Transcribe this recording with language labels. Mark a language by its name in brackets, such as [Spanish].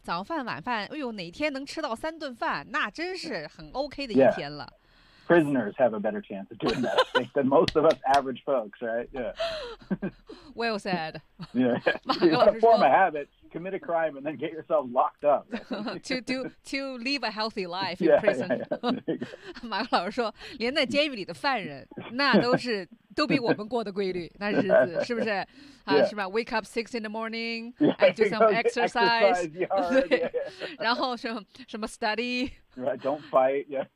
[Chinese] 早饭晚饭，哎呦，哪天能吃到三顿饭，那真是很 OK 的一天了。 [English] Yeah. Prisoners have a better chance of doing that than most of us average folks, right? Yeah. Well said. Yeah. You want to form a habit, commit a crime, and then get yourself locked up、right? to live a healthy life in prison. Yeah, yeah, yeah. [Chinese] 马克老师说，连在监狱里的犯人。那都是都比我们过的规律，那日子是不是？啊，是吧 ？ [English] Wake up 6 in the morning, yeah, I do some exercise, exercise yard, [Chinese] 对，然后什么什么 study, [English] right, don't fight, yeah,